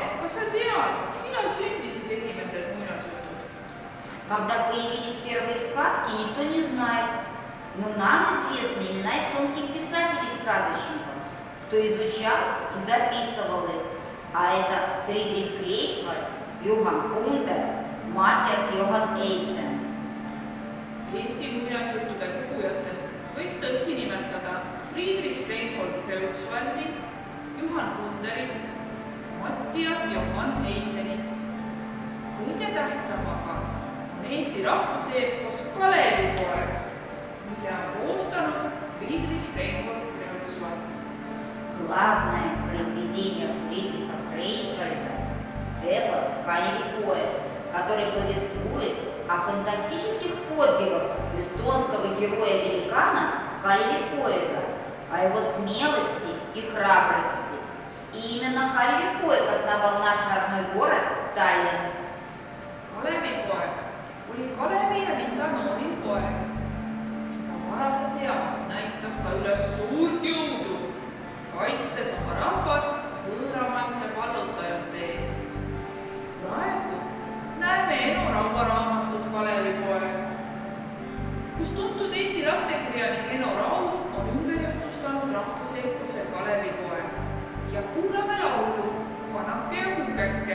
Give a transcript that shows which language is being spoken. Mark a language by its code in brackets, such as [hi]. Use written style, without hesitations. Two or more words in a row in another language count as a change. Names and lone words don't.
[et] kas sa tead, millal sündisid esimesed muinasjutud? [ru] Когда появились первые сказки, никто не знает. Но нам известны имена эстонских писателей-сказочников, кто изучал и записывал их. А это Фридрих Крейцвальд, Juhan Kunder, Mattias Johan Eisen. [et] Eesti muinasjuttude kogujatest võiks tõesti nimetada Friedrich Reinhold Kreutzwaldi, Juhan Kunderit, Mattias Johan Eisenit. Kõige tähtsam aga on Eesti rahvuseepos Kalevipoeg, mille on koostanud Friedrich Reinhold Kreutzwald. [ru] Главное произведение Фридриха Крейцвальда – эпос «Калевипоэг», который повествует о фантастических подвигах эстонского героя-великана Калевипоега, о его смелости и храбрости. И именно Калевипоег основал наш родной город Tallinn. [et] Kalevipoeg oli Kalevi ja Linda noorim poeg. Juba varases eas näitas ta üles suurt jõudu, kaitstes oma rahvast võõramaiste vallutajate eest. Praegu näeme Eno Raua raamatut Kalevipoeg, kus tuntud Eesti lastekirjanik Eno Raud on ümber jutustanud rahvuseepose Kalevipoeg ja kuulame laulu Kanake ja Kukeke.